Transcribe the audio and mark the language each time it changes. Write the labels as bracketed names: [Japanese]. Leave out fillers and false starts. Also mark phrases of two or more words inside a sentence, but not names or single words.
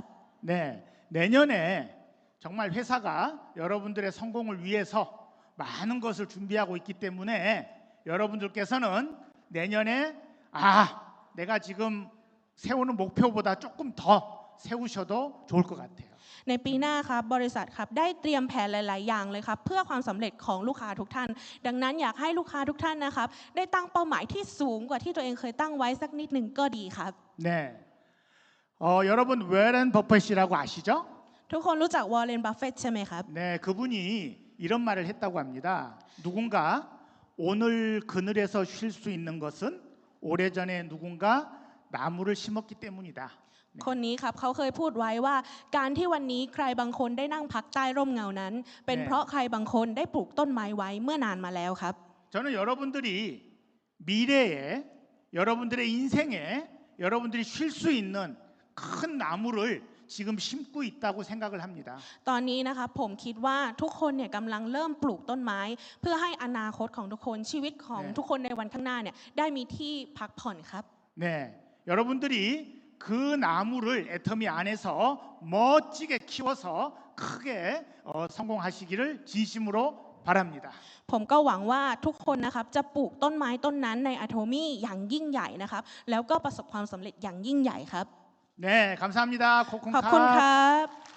[Korean] 네, 내년에 정말 회사가 여러분들의 성공을 위해서 많은 것을 준비하고 있기 때문에 여러분들께서는 내년에 내가 지금 세우는 목표보다 조금 더 세우셔도 좋을 것 같아요. [Thai] ในปีหน้าครับบริษัทครับได้เตรียมแผนหลาย ๆ อย่างเลยครับเพื่อความสำเร็จของลูกค้าทุกท่าน ดังนั้นอยากให้ลูกค้าทุกท่านนะครับได้ตั้งเป้าหมายที่สูงกว่าที่ตัวเองเคยตั้งไว้สักนิดหนึ่งก็ดีครับ [Korean] 네. 여러분 워렌 버핏이라고 아시죠? [Thai] ทุกคนรู้จักวอร์เรน บัฟเฟตต์ใช่ไหมครับ [Korean] 네, 그분이 이런 말을 했다고 합니다. 누군가 오늘 그늘에서 쉴 수 있는 것은 오래전에 누군가 나무를 심었기 때문이다. [Thai] คนนี้ครับเขาเคยพูดไว้ว่าการที่วันนี้ใครบางคนได้นั่งพักใต้ร่มเงานั้น เป็นเพราะใครบางคนได้ปลูกต้นไม้ไว้เมื่อนานมาแล้วครับ [Korean] 저는 여러분들이 미래에 여러분들의 인생에 여러분들이 쉴 수 있는 큰 나무를 지금 심고 있다고 생각을 합니다. [Thai] ตอนนี้นะครับผมคิดว่าทุกคนเนี่ยกำลังเริ่มปลูกต้นไม้ เพื่อให้อนาคตของทุกคนชีวิตของทุกคนในวันข้างหน้าเนี่ยได้มีที่พักผ่อนครับ [Korean] 네, 여러분들이 그 나무를 애터미 안에서 멋지게 키워서 크게 성공하시기를 진심으로 바랍니다. [Thai] ผมก็หวังว่าทุกคนนะครับจะปลูกต้นไม้ต้นนั้นในอะโทมี่อย่างยิ่งใหญ่นะครับแล้วก็ประสบความสำเร็จอย่างยิ่งใหญ่ครับ [Korean] 네, 감사합니다. [Thai] ขอบคุณค ขอบคุณค่ะ. รับ